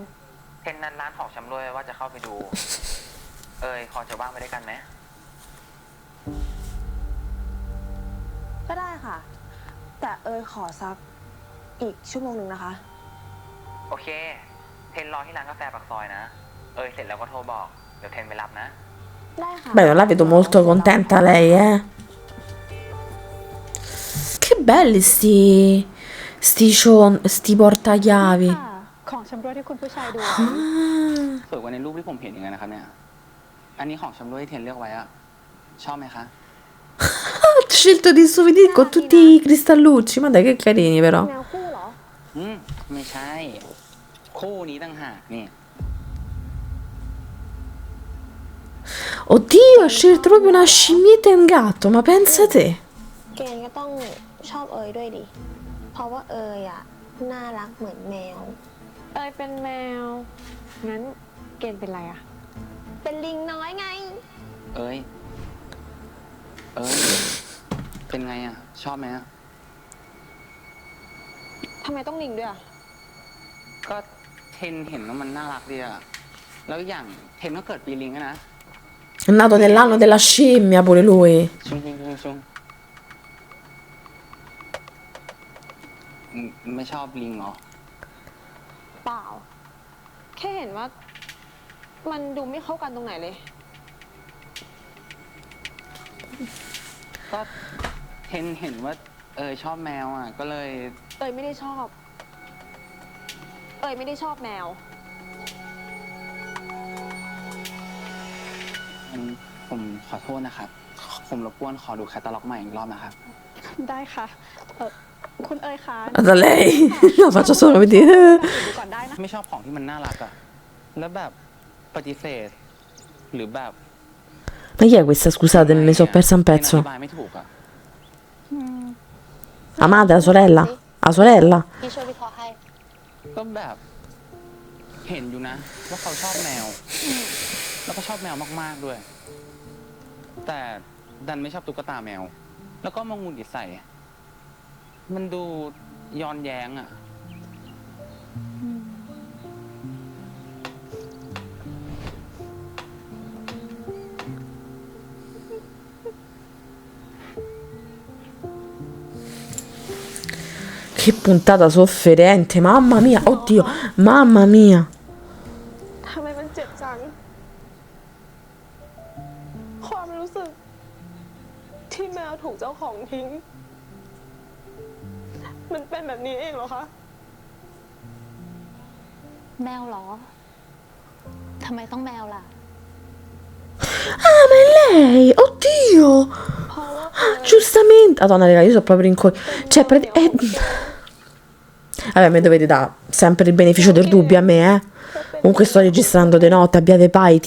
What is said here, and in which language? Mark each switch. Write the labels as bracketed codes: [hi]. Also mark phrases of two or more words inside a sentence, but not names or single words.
[th] เทนนัดร้านของชำร่วยว่าจะเข้าไปดู พอจะว่างไปด้วยกันไหม ก็ได้ค่ะ แต่ขอสักอีกชั่วโมงหนึ่งนะคะ โอเค เทนรอที่ร้านกาแฟปากซอยนะ เสร็จแล้วก็โทรบอก เดี๋ยวเทนไปรับนะ ได้ค่ะ [it] Beh, non la vedo molto contenta lei, eh. Che belli sti portachiavi. [th] ของชำร่วยที่คุณผู้ชายดู Ah. สวยกว่าในรูปที่ผมเห็นอย่างนั้นนะครับเนี่ย อันนี้ของชำร่วยที่เทนเลือกไว้อะชอบไหมคะ [it] Ha scelto di souvenir con tutti i cristallucci. Ma dai, che carini, però. [th] แมวคู่เหรอ ไม่ใช่ คู่นี้ต่างหากนี่ [it] Oddio, ha scelto proprio una scimmietta e un gatto. Ma pensa te. [th] เกณฑ์ก็ต้องชอบด้วยดิ เพราะว่าน่ารักเหมือนแมว เป็นแมว งั้นเกณฑ์เป็นไรอะ เป็นลิงน้อยไง เป็นไงอะชอบไหมอะ ทำไมต้องลิงด้วยอะ ก็เทนเห็นว่ามันน่ารักดีอะแล้วอีกอย่างเทนก็เกิดปีลิงนะ [it] È nato nell'anno della scimmia pure lui. [th] ชุงไม่ชอบลิงเหรอ เปล่า แค่เห็นว่า มันดูไม่เข้ากันตรงไหนเลย ก็เทนเห็นว่าชอบแมวอ่ะก็เลย ไม่ได้ชอบ ไม่ได้ชอบแมว ผมขอโทษนะครับผมรบกวนขอดูแคตตาล็อกใหม่อีกรอบนะครับ ได้ค่ะคุณเอ๋ยคะ [it] Da lei. No, faccio solo vedere. [th] ดูก่อนได้นะ ไม่ชอบของที่มันน่ารักอะแล้วแบบปฏิเสธ หรือแบบ [it] Ma chi è questa? Scusate, me ne sono persa un [th] อ [it] pezzo. [th] ธิบายไม่ถูกอะ [it] La madre, la sorella? La sorella? [th] พี่ช่วยวิเคราะห์ให้ ก็แบบเห็นอยู่นะ ว่าเขาชอบแมว แล้วก็ชอบแมวมากๆด้วย แต่ดันไม่ชอบตุ๊กตาแมว แล้วก็มาหงุดหงิดใส่ มันดูย้อนแย้งอะ [it] Che puntata sofferente, mamma mia, oddio, mamma mia. [th] ทำไมมันเจ็บจัง ความรู้สึก ที่แมวถูกเจ้าของทิ้ง มันเป็นแบบนี้เองเหรอคะ แมวเหรอ ทำไมต้องแมวล่ะ [it] Ah, ma è lei, oddio. [th] เพราะว่า [it] Giustamente. Madonna, raga, io sono proprio in cioè, vabbè, mi dovete dare sempre il beneficio del dubbio a me, eh. Comunque sto registrando de notte, abbiate paiti.